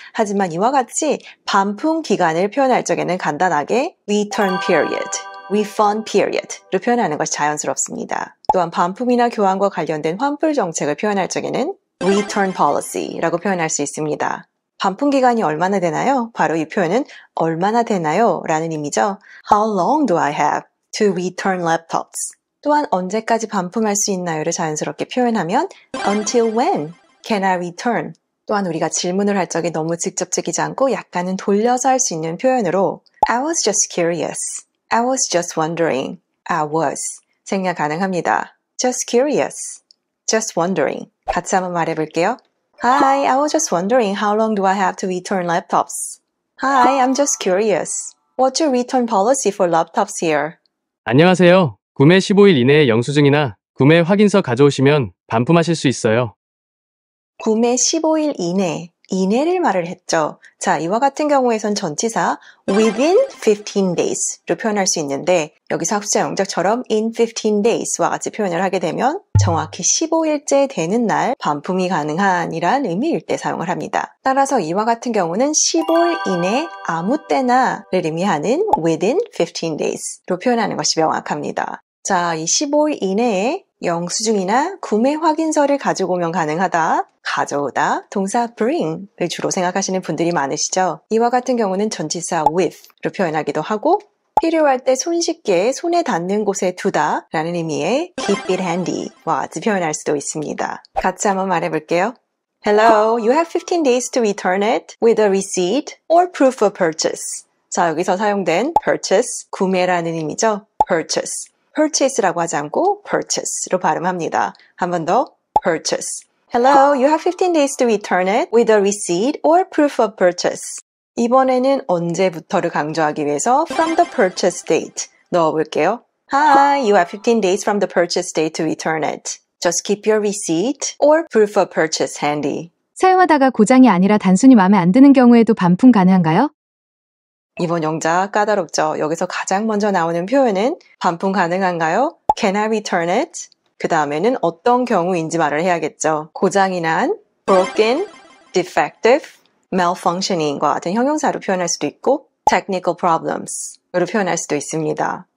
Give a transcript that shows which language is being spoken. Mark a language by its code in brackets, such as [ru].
[ko] 하지만 이와 같이 반품 기간을 표현할 적에는 간단하게 return period, refund period로 표현하는 것이 자연스럽습니다. 또한 반품이나 교환과 관련된 환불 정책을 표현할 적에는 return policy라고 표현할 수 있습니다. 반품 기간이 얼마나 되나요? 바로 이 표현은 얼마나 되나요? 라는 의미죠. [en] How long do I have to return laptops? [ko] 또한 언제까지 반품할 수 있나요를 자연스럽게 표현하면 [en] Until when can I return? [ko] 또한 우리가 질문을 할 적에 너무 직접적이지 않고 약간은 돌려서 할 수 있는 표현으로 [en] I was just curious. I was just wondering. I was. [ko] 생략 가능합니다. [en] Just curious. Just wondering. [ko] 같이 한번 말해볼게요. [en] Hi, I was just wondering how long do I have to return laptops? Hi, I'm just curious. What's your return policy for laptops here? [ko] 안녕하세요. 구매 15일 이내에 영수증이나 구매 확인서 가져오시면 반품하실 수 있어요. 구매 15일 이내를 말을 했죠. 자, 이와 같은 경우에선 전치사 within 15 days로 표현할 수 있는데 여기서 학습자 영작처럼 in 15 days와 같이 표현을 하게 되면 정확히 15일째 되는 날 반품이 가능한 이란 의미일 때 사용을 합니다. 따라서 이와 같은 경우는 15일 이내 아무 때나를 의미하는 within 15 days로 표현하는 것이 명확합니다. 자, 이 15일 이내에 영수증이나 구매 확인서를 가지고 오면 가능하다, 가져오다, 동사 bring을 주로 생각하시는 분들이 많으시죠. 이와 같은 경우는 전치사 with로 표현하기도 하고 필요할 때 손쉽게 손에 닿는 곳에 두다 라는 의미의 keep it handy와 같이 표현할 수도 있습니다. 같이 한번 말해볼게요. [en] Hello, you have 15 days to return it with a receipt or proof of purchase. [ko] 자, 여기서 사용된 purchase, 구매라는 의미죠. purchase. purchase라고 하지 않고 purchase로 발음합니다. 한 번 더 purchase. [en] Hello, you have 15 days to return it with a receipt or proof of purchase. [ko] 이번에는 언제부터를 강조하기 위해서 from the purchase date 넣어볼게요. [en] Hi, you have 15 days from the purchase date to return it. Just keep your receipt or proof of purchase handy. [ko] 사용하다가 고장이 아니라 단순히 마음에 안 드는 경우에도 반품 가능한가요? 이번 영작 까다롭죠? 여기서 가장 먼저 나오는 표현은 반품 가능한가요? [en] Can I return it? [ko] 그 다음에는 어떤 경우인지 말을 해야겠죠. 고장이 난, broken, defective, malfunctioning과 같은 형용사로 표현할 수도 있고 technical problems로 표현할 수도 있습니다.